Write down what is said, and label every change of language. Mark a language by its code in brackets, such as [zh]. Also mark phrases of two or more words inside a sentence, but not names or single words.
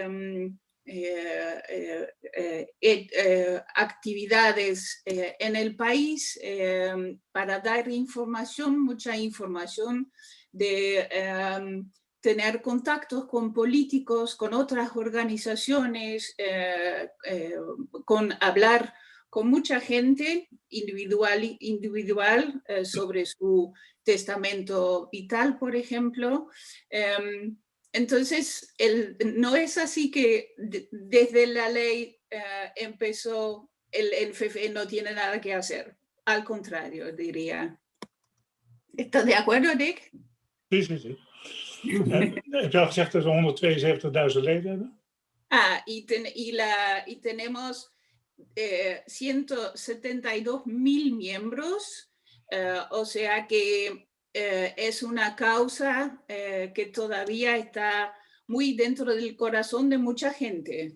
[es] actividades en el país para dar información, mucha información, de tener contactos con políticos, con otras organizaciones, con hablar con mucha gente individual sobre su testamento vital, por ejemplo. Entonces, no es así que desde la ley empezó, el FFE no tiene nada que hacer. Al contrario, diría. ¿Estás de acuerdo, Dick? Sí. [nl] Heb je al gezegd dat we 172.000 leden hebben? [es] Y tenemos 172.000 miembros, o sea que es una causa que todavía está muy dentro del corazón de mucha gente.